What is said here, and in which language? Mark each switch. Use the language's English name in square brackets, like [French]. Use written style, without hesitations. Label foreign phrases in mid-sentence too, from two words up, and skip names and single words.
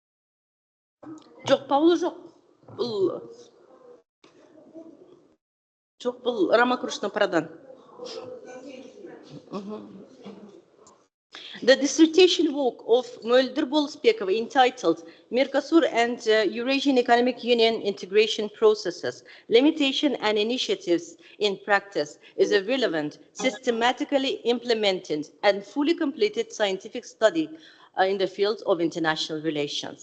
[Kazakh] Жоқ, Паулы жоқ. Бұл Жоқ, бұл Рамакрушна Прадан. [English] The dissertation work of Mölder Bolspekova entitled Mercosur and Eurasian Economic Union Integration Processes, Limitation and Initiatives in Practice is a relevant, systematically implemented and fully completed scientific study in the field of international relations.